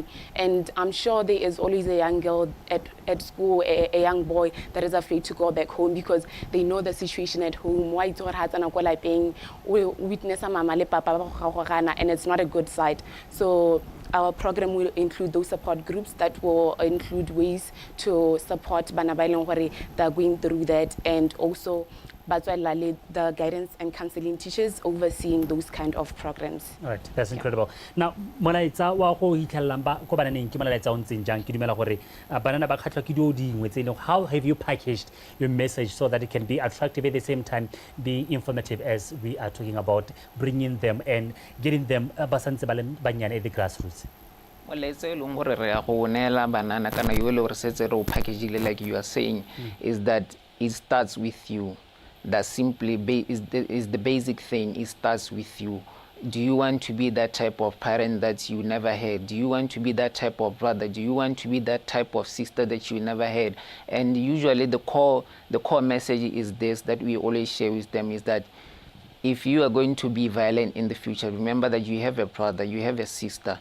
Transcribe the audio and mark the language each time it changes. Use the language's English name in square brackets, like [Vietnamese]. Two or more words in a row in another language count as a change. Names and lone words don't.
[English] And I'm sure there is always a young girl at school, a young boy that is afraid to go back home because they know the situation at home. Witness a [Tswana] mama le papa, [English] and it's not a good sight. So our program will include those support groups that will include ways to support [Tswana] bana ba ileng gore [English] they are going through that, and also the guidance and counseling teachers overseeing those kind of programs. All right, that's incredible. Now, [Tswana] molaetsa wa go hitlhellang ba ko bananeng ke molaetsa o ntseng jang ke dumela gore banana ba khatlhwa ke dio dingwe tse [English] how have you packaged your message so that it can be attractive at the same time be informative, as we are talking about bringing them and getting them [Tswana] ba santse ba le banyane [English] at the grassroots? [Tswana] Molaetsa e leng gore re ya go neela banana kana yo le re setse re o packagile [English] like you are saying is that it starts with you. That simply is the basic thing. It starts with you. Do you want to be that type of parent that you never had? Do you want to be that type of brother? Do you want to be that type of sister that you never had? And usually the core message is this that we always share with them, is that if you are going to be violent in the future, remember that you have a brother, you have a sister.